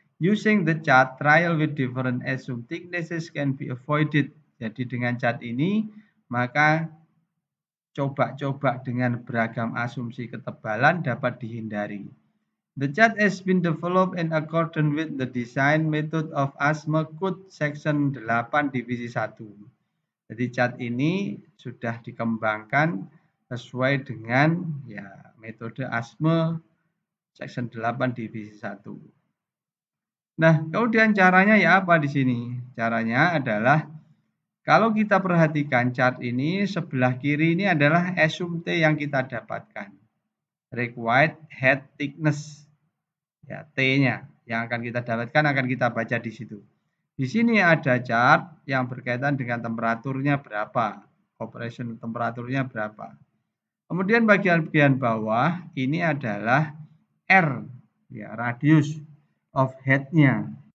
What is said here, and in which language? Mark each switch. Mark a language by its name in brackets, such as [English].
[English] Using the chart, trial with different assumed thicknesses can be avoided. [Indonesian] Jadi dengan chart ini, maka coba-coba dengan beragam asumsi ketebalan dapat dihindari. [English] The chart has been developed in accordance with the design method of ASME Code Section 8 Divisi 1. [Indonesian] Jadi chart ini sudah dikembangkan sesuai dengan ya metode ASME Section 8 Divisi 1. Nah, kemudian caranya ya apa di sini? Caranya adalah kalau kita perhatikan chart ini, sebelah kiri ini adalah assume T yang kita dapatkan. [English] Required head thickness. [Indonesian] Ya, T-nya yang akan kita dapatkan akan kita baca di situ. Di sini ada chart yang berkaitan dengan temperaturnya berapa, operation temperaturnya berapa. Kemudian bagian bawah ini adalah R, ya, [English] radius of head- [Indonesian] nya.